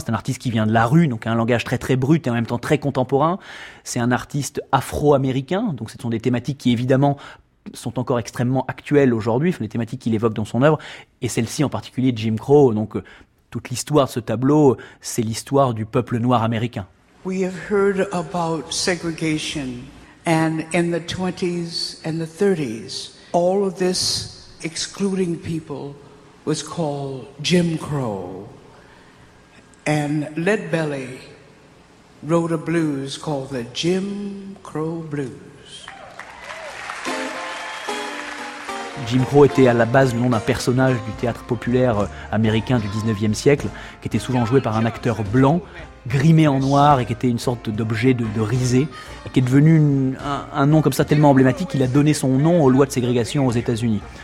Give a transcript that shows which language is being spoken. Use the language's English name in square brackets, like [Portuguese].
[French] C'est un artiste qui vient de la rue, donc un langage très très brut et en même temps très contemporain. C'est un artiste afro-américain, donc ce sont des thématiques qui évidemment sont encore extrêmement actuelles aujourd'hui, les thématiques qu'il évoque dans son œuvre, et celle-ci en particulier de Jim Crow. Donc toute l'histoire de ce tableau, c'est l'histoire du peuple noir américain. [English] We have heard about segregation, and in the 20s and the 30s, all of this excluding people was called Jim Crow. And Lead Belly wrote a blues called the Jim Crow Blues. [French] Jim Crow était à la base le nom d'un personnage du théâtre populaire américain du 19e siècle, qui était souvent joué par un acteur blanc, grimé en noir et qui était une sorte d'objet de risée, et qui est devenu un nom comme ça tellement emblématique qu'il a donné son nom aux lois de ségrégation aux États-Unis.